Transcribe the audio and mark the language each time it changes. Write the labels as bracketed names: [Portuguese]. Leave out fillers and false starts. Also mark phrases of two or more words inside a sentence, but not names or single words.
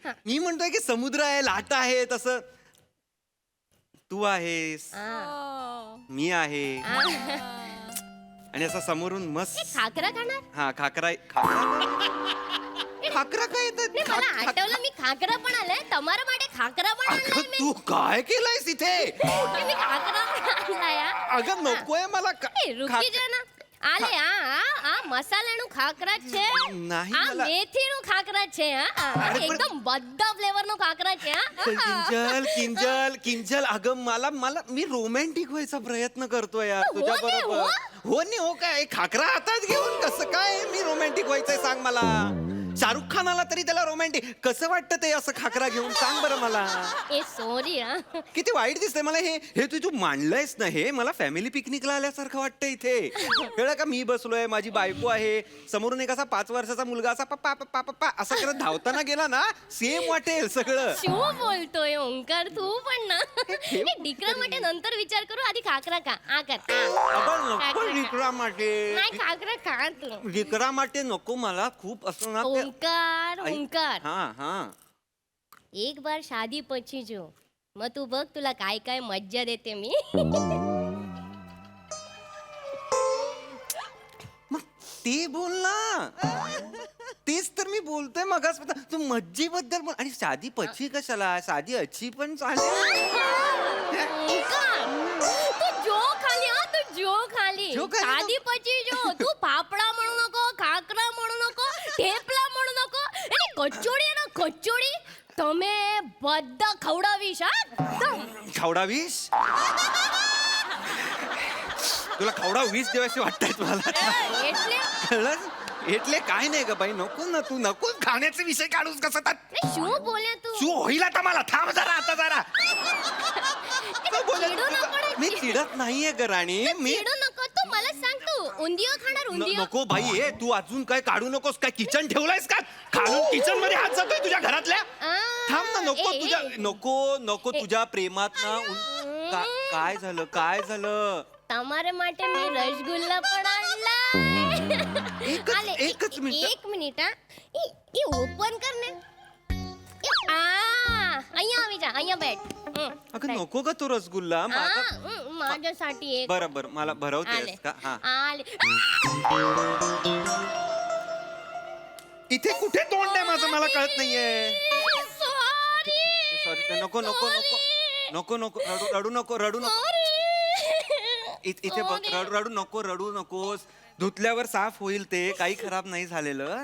[Marathi] मी म्हणतोय की समुद्र आहे, लाटा आहे, तसं तू आहेस, मी आहे, आणि असं समोरून मस्त. खाकरा खाणार हा खाकरा खाकरा काय येतात? नाही, मला आठवलं मी खाकरा पण आलाय [Gujarati] તમારા માટે [Marathi] खाकरा पण आणलाय अगं, मी. तू काय केलंयस इथे? मी खाकरा पण आणलाय अगं नकोय मला [Gujarati] રુકી જા ના આલે આ મસાલાનું ખાખરા છે નહીં આ [Marathi] मला. [Gujarati] મેથીનું ખાખરા છે અરે પણ- એકદમ બધા ફ્લેવરનો ખાખરા છે [Marathi] किंजल किंजल किंजल अगं मला मला मी रोमॅन्टिक व्हायचा प्रयत्न करतोय यार हो तुझ्या नाही, बरोबर. हो. हो नाही हो काय खाकरा हातात घेऊन कसं काय मी रोमॅन्टिक व्हायचंय सांग मला. शाहरुख खान आला तरी त्याला रोमॅन्टिक कसं वाटतं ते असं खाकरा घेऊन सांग बरं मला. [Gujarati] એ સોરી [Marathi] किती वाईट दिसतंय मला हे हे तू मांडलंयस ना हे मला फॅमिली पिकनिकला आल्यासारखं वाटतं इथे. कळलं का मी बसलोय माझी बायको आहे समोरून एक असा 5 वर्षाचा मुलगा असा पप्पा पप्पा पप्पा असं करत धावताना गेला ना सेम वाटेल सगळं. [Gujarati] શું બોલતોય ઓંકાર તું પણ ના એ દીકરા માટે નંતર વિચાર કરું આધી ખાખરા ખા આ કર [Marathi] अगं नको खाकरा. [Gujarati] લિકરા માટે [Marathi] नाही खाखरा खा तू [Gujarati] લિકરા માટે [Marathi] नको मला खूप असं ना ते- ओंकार आई- ओंकार हा हा [Hindi] एक बार शादी [Gujarati] પછી જો [Marathi] मग तू बघ तुला काय काय मज्जा देते मी मग ते बोल ना तेच तर मी बोलतोय मगाच तू मज्जेबद्दल बोल आणि शादी पची कशाला शादी अच्छी पण चालेल. [Gujarati] ओंकार, તૂ જો ખાલી તૂ જો ખાલી जो खाली ना? शादी પછી જો [Marathi] तू फाफडा म्हणू नको खाकरा म्हणू नको ઠેપલા म्हणू नको [Gujarati] અને કચોડી ના કચોડી તમે બધા ખવડાવીશ એકદમ [Marathi] खावडावीस तुला खावडा वीस देवाशी वाटतायत मला. [Gujarati] એટલે [Marathi] कळलं? એટલે काय नाही ग बाई नको ना तू नको खाण्याचे विषय काढूस कसं तात. नाही, [Gujarati] શું બોલ્યા તું [Marathi] तू होईल आता मला थांब जरा आता जरा. तू बोलत- चिडू नको रे. मी चिडत नाहीये ग राणी मी चिडू नको तू मला सांग तू उंदियो खाणार उंदियो नको भाई हे तू अजून काय काढू नकोस काय किचन ठेवलायस का खालून किचन मध्ये हात जातोय तुझ्या घरातल्या. थांब ना नको तुझ्या नको नको तुझ्या प्रेमात ना काय झालं काय झालं. [Gujarati] તમારે માટે મેં રસગુલ્લા પણ आणला [Marathi] एकच मिनिट. [Gujarati] એક મિનિટ હા એ ઓપન કર ને અહીંયા આવી જા અહીંયા બેઠ [Marathi] अगं नको का तो रसगुल्ला माझा माझ्यासाठी एक बरं बरं मला आले भरवतेस का हा आले इथे कुठे तोंड आहे माझं मला कळत नाहीये. सॉरी सॉरी नको नको नको नको नको रडू रडू नको रडू नको इथे बघ रडू रडू नको रडू नकोस धुतल्यावर साफ होईल ते काही खराब नाही झालेलं.